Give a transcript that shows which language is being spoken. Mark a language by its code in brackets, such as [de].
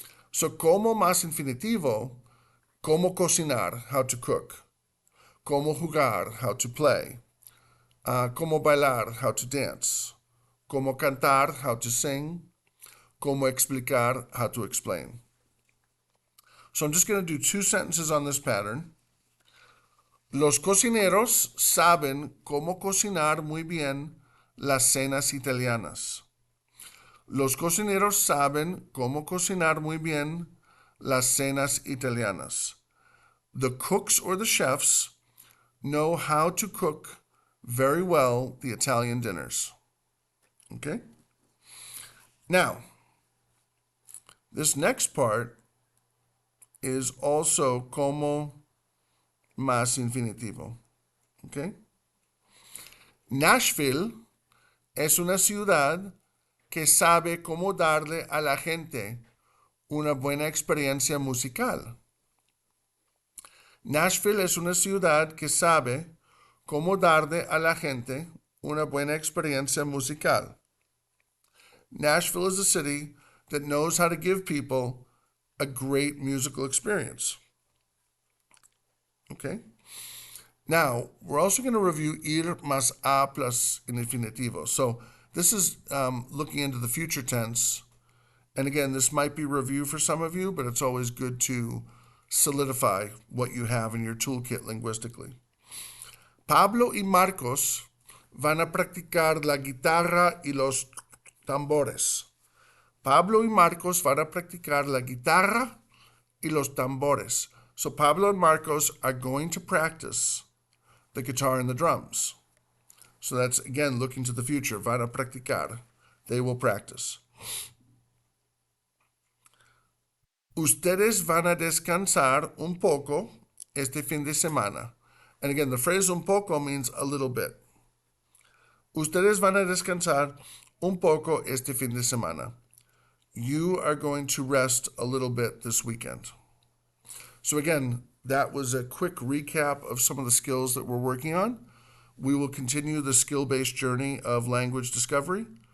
[en] So [es] como más infinitivo, como cocinar, [en] how to cook, [es] como jugar, [en] how to play, [es] como bailar, [en] how to dance, [es] como cantar, [en] how to sing, [es] como explicar, [en] how to explain. So I'm just going to do 2 sentences on this pattern. [es] Los cocineros saben cómo cocinar muy bien las cenas italianas. Los cocineros saben cómo cocinar muy bien las cenas italianas. [en] The cooks or the chefs know how to cook very well the Italian dinners. Okay? Now, this next part is also como más infinitivo. Okay? [es] Nashville es una ciudad que sabe cómo darle a la gente una buena experiencia musical. Nashville es una ciudad que sabe cómo darle a la gente una buena experiencia musical. [en] Nashville is a city that knows how to give people a great musical experience. Okay? Now, we're also going to review ir más a plus infinitivo. So this is looking into the future tense. And again, this might be review for some of you, but it's always good to solidify what you have in your toolkit linguistically. [es] Pablo y Marcos van a practicar la guitarra y los tambores. Pablo y Marcos van a practicar la guitarra y los tambores. [en] So Pablo and Marcos are going to practice the guitar and the drums. So that's, again, looking to the future. [es] Van a practicar. [en] They will practice. [es] Ustedes van a descansar un poco este fin de semana. [en] And again, the phrase un poco means a little bit. [es] Ustedes van a descansar un poco este fin de semana. [en] You are going to rest a little bit this weekend. So again, that was a quick recap of some of the skills that we're working on. We will continue the skill-based journey of language discovery.